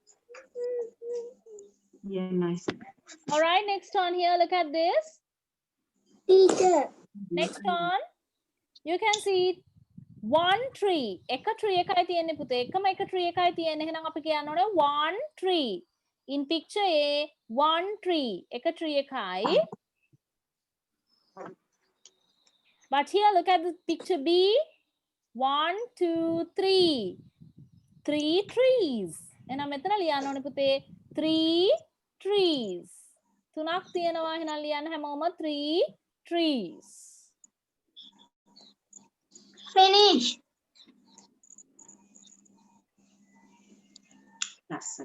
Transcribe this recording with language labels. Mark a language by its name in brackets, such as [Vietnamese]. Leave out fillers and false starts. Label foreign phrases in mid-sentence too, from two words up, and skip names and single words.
[English] Yeah, nice. All right, next one here. Look at this. Teacher. Next one. You can see 1 tree. [Sinhala] එක tree එකයි තියෙන්නේ පුතේ. එකම එක tree එකයි තියෙන්නේ. එහෙනම් අපි කියන්න ඕනේ 1 tree. [English] In picture A, 1 tree. [Sinhala] එක tree එකයි. [English] But here, look at the picture B. 1, 2, 3. 3 trees. [Sinhala] එහෙනම් මෙතන ලියන්න ඕනේ පුතේ 3 trees. තුනක් තියෙනවා. එහෙනම් ලියන්න හැමෝම 3 trees. [English] Finish. [Sinhala] ලස්සන.